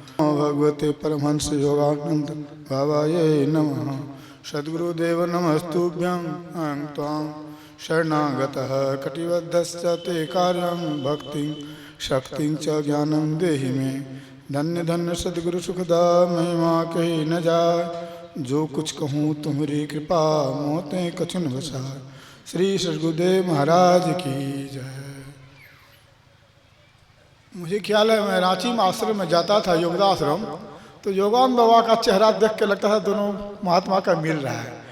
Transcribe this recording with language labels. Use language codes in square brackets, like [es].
[sa] ओम भगवते परमहंस योगानंद बाबाये नमः। सद्गुरुदेव नमस्तुभ्यं अहं त्वां शरणागतः कटिबद्धश्च ते कार्यं भक्तिं शक्तिं च ज्ञानं देहि मे। [hi] धन्य धन्य सद्गुरु सुखदा महिमा कही न जाय। जो कुछ कहूँ तुम्हारी कृपा मोते कछुन बसाय। श्री सद्गुरुदेव महाराज की जय। मुझे ख्याल है मैं रांची में आश्रम में जाता था, योगदा आश्रम, तो योगानंद बाबा का चेहरा देख के लगता था दोनों महात्मा का मिल रहा है।